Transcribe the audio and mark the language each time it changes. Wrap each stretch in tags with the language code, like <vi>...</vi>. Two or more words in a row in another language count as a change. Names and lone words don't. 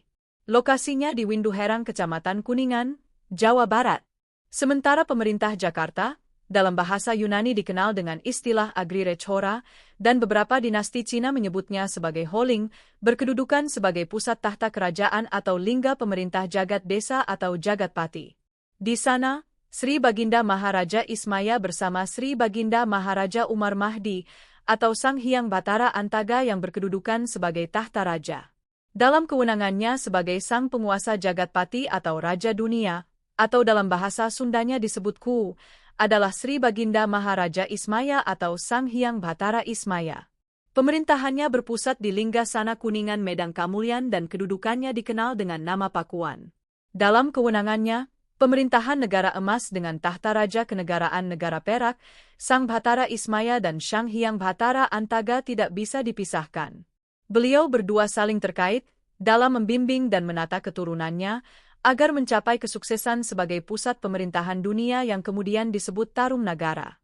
<id>Lokasinya di Winduherang, Kecamatan Kuningan, Jawa Barat. Sementara pemerintah Jakarta, dalam bahasa Yunani dikenal dengan istilah Agrirechora, dan beberapa dinasti Cina menyebutnya sebagai Holing, berkedudukan sebagai pusat tahta kerajaan atau lingga pemerintah jagat desa atau jagatpati. Di sana, Sri Baginda Maharaja Ismaya bersama Sri Baginda Maharaja Umar Mahdi, atau Sang Hyang Batara Antaga yang berkedudukan sebagai tahta raja. Dalam kewenangannya sebagai sang penguasa jagatpati atau Raja Dunia, atau dalam bahasa Sundanya disebut Ku, adalah Sri Baginda Maharaja Ismaya atau Sang Hyang Batara Ismaya. Pemerintahannya berpusat di Linggasana Kuningan Medang Kamulyan dan kedudukannya dikenal dengan nama Pakuan. Dalam kewenangannya, pemerintahan negara emas dengan tahta raja kenegaraan negara perak, Sang Batara Ismaya dan Sang Hyang Batara Antaga tidak bisa dipisahkan. Beliau berdua saling terkait dalam membimbing dan menata keturunannya, agar mencapai kesuksesan sebagai pusat pemerintahan dunia yang kemudian disebut Tarum Nagara.</id>